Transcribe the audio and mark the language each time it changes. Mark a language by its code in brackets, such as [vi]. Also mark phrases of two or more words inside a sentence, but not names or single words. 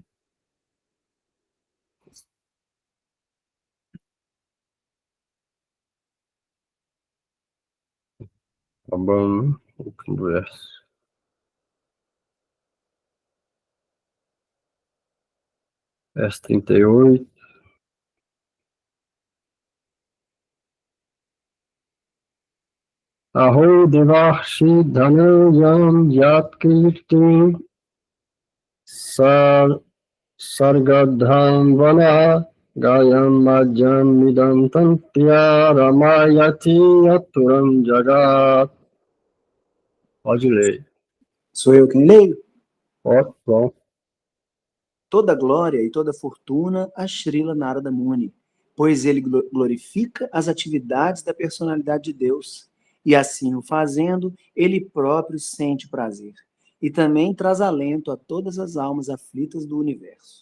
[pt] Tá bom, né? Último verso. Verso 38. [sa] Aho devarshi dhanayam yat kirti sargadham vana gayam majam midam tantya ramayati aturam jagat. [pt] Pode ler. Sou eu quem leio? Ó, bom. Toda glória e toda fortuna a Srila Narada Muni, pois ele glorifica as atividades da personalidade de Deus, e assim o fazendo, ele próprio sente prazer, e também traz alento a todas as almas aflitas do universo.